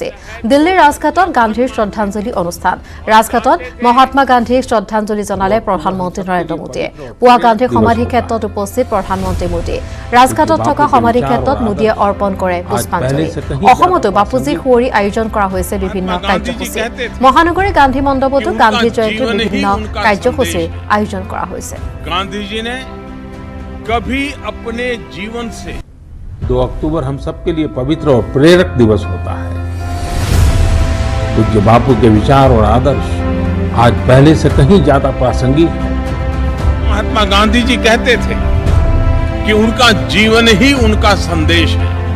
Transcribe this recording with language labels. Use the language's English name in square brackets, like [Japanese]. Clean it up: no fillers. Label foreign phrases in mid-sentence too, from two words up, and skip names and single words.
[Assamese] দিল্লীৰ ৰাজঘাটত গান্ধীৰ শ্ৰদ্ধাঞ্জলি অনুষ্ঠান। ৰাজঘাটত মহাত্মা গান্ধীক শ্ৰদ্ধাঞ্জলি জনালে প্ৰধানমন্ত্ৰী নৰেন্দ্ৰ মোদীয়ে। পুৱা গান্ধীৰ সমাধি ক্ষেত্ৰত উপস্থিত প্ৰধানমন্ত্ৰী মোদী। ৰাজঘাটত থকা সমাধি ক্ষেত্ৰত মোদীয়ে অৰ্পণ কৰে পুষ্পাঞ্জলি। অসমতো বাপুজীক সুঁৱৰি আয়োজন কৰা হৈছে বিভিন্ন কাৰ্যসূচী। মহানগৰী গান্ধী মণ্ডপতো গান্ধী জয়ন্তীৰ বিভিন্ন কাৰ্যসূচীৰ আয়োজন কৰা হৈছে। [Hindi] गांधी जी ने कभी अपने जीवन से 2 अक्टूबर हम सबके लिए पवित्र और प्रेरक दिवस होता है। पूज्य बापू के विचार और आदर्श आज पहले से कहीं ज्यादा प्रासंगिक है। महात्मा गांधी जी कहते थे कि उनका जीवन ही उनका संदेश है।